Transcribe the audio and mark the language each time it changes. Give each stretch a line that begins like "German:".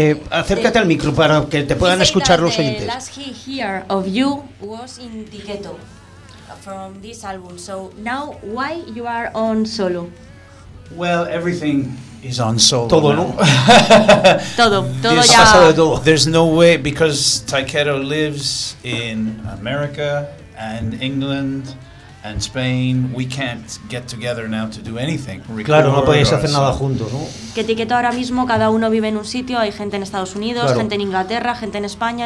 Spanish: Acércate al micro para que te puedan escuchar los oyentes.
English: Last he hear of you was in Tiqueto from this album. So now why you are on solo? Well, everything is on solo.
Spanish: Todo, ¿no? todo ha pasado de todo.
English: There's no way, because Tiqueto lives in America and England and Spain. We can't get together now to do anything.
Spanish: Claro, no podéis hacer nada juntos, ¿no? Que Tiqueto ahora mismo, cada uno vive en un sitio. Hay gente en Estados Unidos, claro. Gente en Inglaterra, gente en España.